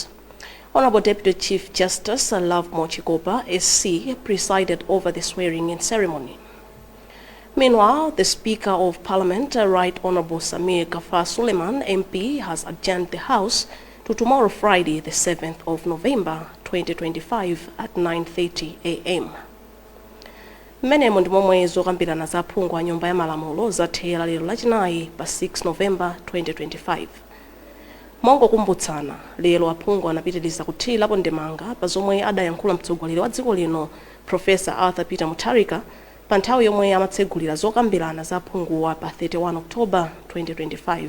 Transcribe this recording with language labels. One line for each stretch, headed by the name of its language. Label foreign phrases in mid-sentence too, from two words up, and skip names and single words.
English: Honorable Deputy Chief Justice Love Mochikopa, SC, presided over the swearing-in ceremony. Meanwhile, the Speaker of Parliament, Right Honorable Samir Gafar Suleiman, MP, has adjourned the House to tomorrow, Friday, the 7th of November, 2025, at 9:30 a.m.
Nyanja: Mmenemo ndi momwe zokambirana za phungu wa Nyumba ya Malamulo zathera lero lachinayi pa 6 November 2025. Mongokumbutsana, lero aphungu anapitiriza kuthirapo ndemanga pa zomwe adayankhula mtsogoleri wa dziko lino Professor Arthur Peter Mutharika pa nthawi yomwe amatsegulira zokambirana za phunguwa pa 31 October 2025.